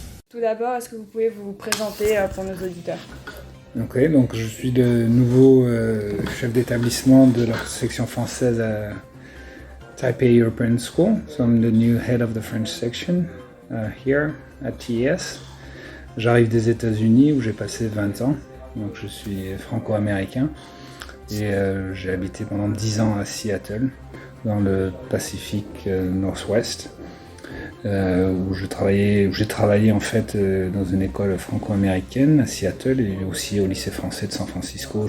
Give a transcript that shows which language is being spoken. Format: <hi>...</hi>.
<fr>Tout d'abord, est-ce que vous pouvez vous présenter pour nos auditeurs? Ok, donc je suis le nouveau chef d'établissement de la section française à Taipei European School.</fr> <en>So I'm the new head of the French section here at TES.</en> <fr>J'arrive des États-Unis où j'ai passé 20 ans, donc je suis franco-américain et j'ai habité pendant 10 ans à Seattle, dans le Pacifique Nord-Ouest. Où j'ai travaillé en fait dans une école franco-américaine à Seattle et aussi au lycée français de San Francisco.</fr>